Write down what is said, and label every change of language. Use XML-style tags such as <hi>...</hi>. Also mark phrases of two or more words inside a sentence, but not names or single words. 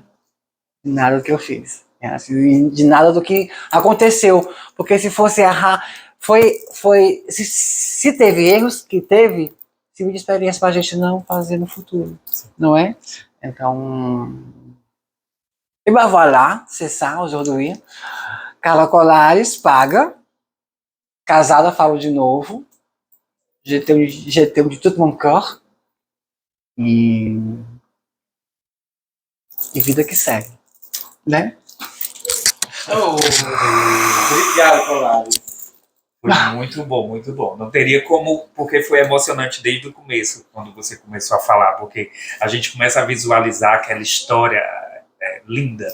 <pt>De nada do que eu fiz. Assim, de nada do que aconteceu. Porque se fosse errar, se teve erros, que teve, serviu de experiência para a gente não fazer no futuro. Não é? Então, e</pt> <fr>ben voilà, c'est ça aujourd'hui.</fr> <pt>Carla Colares paga. Casada, falo de novo.</pt> <fr>Je t'aime de tout mon corps.</fr> <pt>E vida que segue, né? Obrigado, Colares. Foi muito bom, muito bom. Não teria como, porque foi emocionante desde o começo, quando você começou a falar, porque a gente começa a visualizar aquela história linda.</pt>